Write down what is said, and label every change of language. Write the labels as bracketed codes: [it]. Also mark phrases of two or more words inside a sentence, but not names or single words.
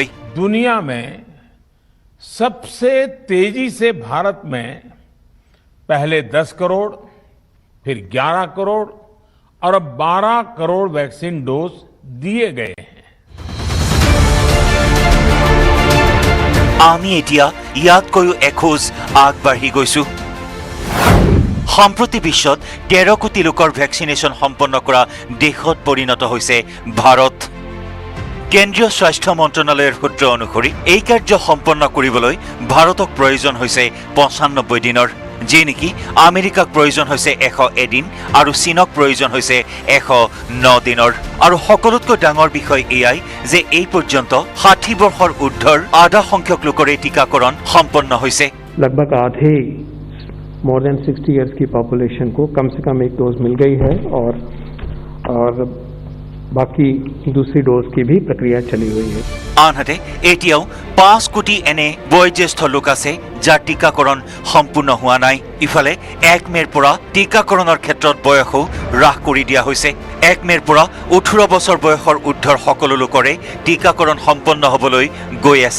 [hi] दुनिया में सबसे तेजी से भारत में पहले 10 करोड़ फिर 11 करोड़ और अब 12 करोड़ वैक्सीन डोज दिए गए हैं [as] আমি এতিয়া यातकैও এখোজ আগবাঢ়ি গৈছো সম্প্ৰতি বিশ্বত 13 কোটি লোকৰ ভেকচিনেশ্যন সম্পন্ন কৰা দেশত পৰিণত হৈছে ভাৰত। কেন্দ্ৰীয় স্বাস্থ্য মন্ত্ৰণালয়ৰ সূত্ৰ অনুসৰি এই কাৰ্য সম্পন্ন কৰিবলৈ ভাৰতক প্ৰয়োজন হৈছে 95 দিনৰ, যি নেকি আমেৰিকাক প্ৰয়োজন হৈছে 101 দিন আৰু চীনক প্ৰয়োজন হৈছে 109 দিনৰ। আৰু সকলোতকৈ ডাঙৰ বিষয় এয়াই যে এই পৰ্যন্ত 60 বৰ্ষৰ ঊৰ্ধৰ আধা সংখ্যক লোকৰে টিকাকৰণ সম্পন্ন হৈছে। [hi] लगभग आधे [en] more than 60 years [hi] की पॉपुलेशन को कम से कम एक डोज मिल गई है और बाकी दूसरी डोज की भी प्रक्रिया चली हुई है। [as] আনহাতে এতিয়াও 5 কোটি এনে বয়োজ্যেষ্ঠ লোক আছে যাৰ টিকাকৰণ সম্পূৰ্ণ হোৱা নাই। ইফালে 1 মেৰ পৰা টিকাকৰণৰ ক্ষেত্ৰত বয়সও হ্ৰাস কৰি দিয়া হৈছে। 1 মেৰ পৰা 18 বছৰ বয়সৰ ঊৰ্ধৰ সকলো লোকৰে টিকাকৰণ সম্পন্ন হ'বলৈ গৈ আছে।